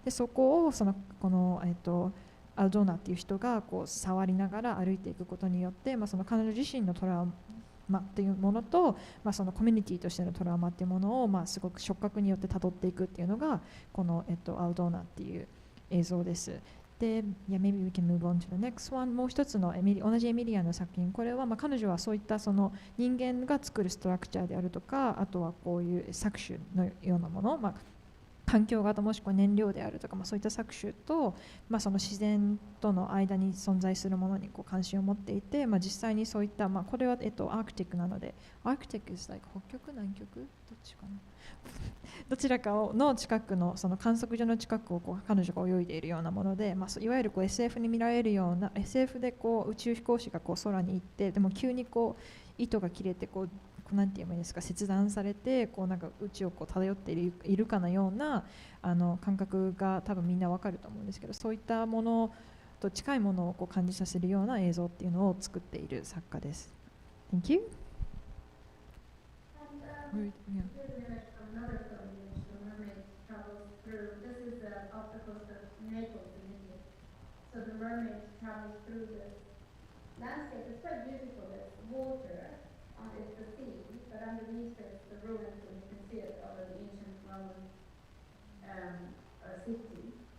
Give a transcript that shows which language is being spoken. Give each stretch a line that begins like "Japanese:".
Japanese: でそこをこの、アルドーナっていう人がこう触りながら歩いていくことによって、まあ、その彼女自身のトラウマっていうものと、まあ、そのコミュニティとしてのトラウマっていうものを、まあ、すごく触覚によってたどっていくっていうのがこの、アルドーナっていう映像です。
English: で、maybe we can move on to the next one。
Japanese: もう一つの同じエミリアの作品、これはまあ彼女はそういったその人間が作るストラクチャーであるとか、あとはこういう搾取のようなもの、まあ、環境型もしくは燃料であるとか、そういった搾取と、その自然との間に存在するものに関心を持っていて、実際にそういった、これは、アークティックなので、アークティック
English: is like
Japanese: 北極南極どっちかなどちらかの近くのその観測所の近くを彼女が泳いでいるようなもので、いわゆるSF に見られるような SF で宇宙飛行士が空に行って、でも急に糸が切れてなんて言えばいいですか、切断されてなんか宇宙を漂っているかのような感覚が多分みんなわかると思うんですけど、そういったものと近いものを感じさせるような映像っていうのを作っている作家です。
English: Thank you. And, yeah. Here's an image from another film in which the mermaid travels through. This is off the coast of Naples in Italy. So the mermaid travels through this landscape. It's quite beautiful. It's water. It's the sea, but underneath it's the ruins, and you can see it of an ancient Roman city.